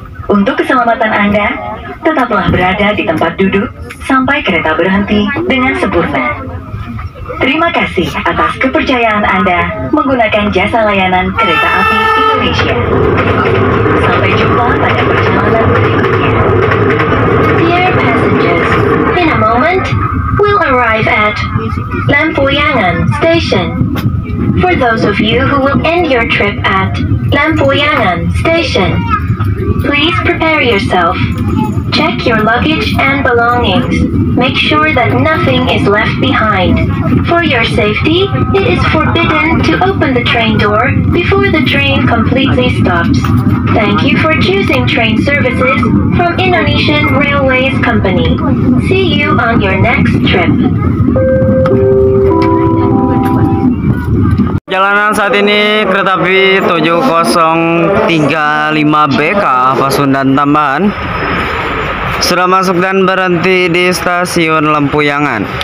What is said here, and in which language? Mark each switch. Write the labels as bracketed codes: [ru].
[id] Untuk keselamatan Anda, tetaplah berada di tempat duduk sampai kereta berhenti dengan sempurna. Terima kasih atas kepercayaan Anda menggunakan jasa layanan kereta api Indonesia. Sampai jumpa pada perjalanan berikutnya. [en] Dear passengers, in a moment, we'll arrive at Lampuyangan Station. For those of you who will end your trip at Lampuyangan Station, please prepare yourself. Check your luggage and belongings. Make sure that nothing is left behind. For your safety, it is forbidden to open the train door before the train completely stops. Thank you for choosing train services from Indonesian Railways Company. See you on your next trip. [id] Jalanan saat ini kereta api 7035 BK Pasundan Tambahan sudah masuk dan berhenti di stasiun Lempuyangan.